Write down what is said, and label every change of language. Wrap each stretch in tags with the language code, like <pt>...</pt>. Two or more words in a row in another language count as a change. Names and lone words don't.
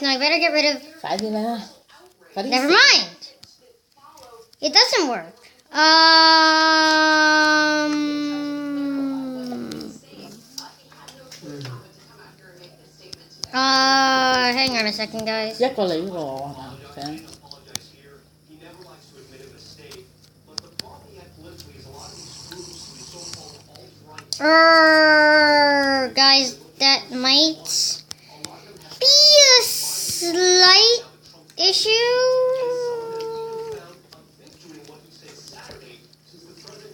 <en>Now I better get rid of... Never mind. It doesn't work. Hang on a second, guys.</en> <yue>一個你呢個係咪？</yue> <en>Guys, that might be a slight issue.</en>